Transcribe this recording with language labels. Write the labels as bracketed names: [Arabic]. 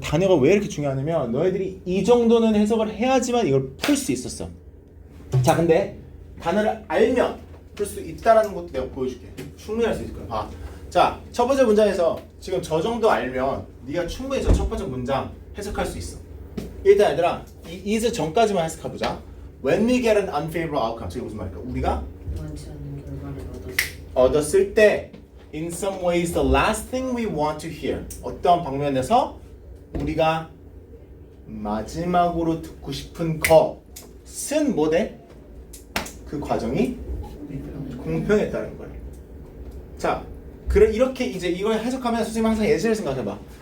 [Korean] 단어가 왜 이렇게 중요하냐면 너희들이 이 정도는 해석을 해야지만 이걸 풀 수 있었어. 자, 근데 단어를 알면 풀 수 있다라는 것도 내가 보여줄게. 충분히 할 수 있을 거야. 봐. 자, 첫 번째 문장에서 지금 저 정도 알면 네가 충분히 저 첫 번째 문장 해석할 수 있어. 일단 얘들아, 이 is 전까지만 해석해보자. [English] When we get an unfavorable outcome, [Korean] 저게 무슨 말일까? 우리가 원치 않는 결과를 얻었을 때 [English] in some ways the last thing we want to hear. [Korean] 어떠한 방면에서 우리가 마지막으로 듣고 싶은 것은 뭐대? 그 과정이 공평했다는 거야. 자, 그래 이렇게 이제 이걸 해석하면 선생님 항상 예시를 생각해봐.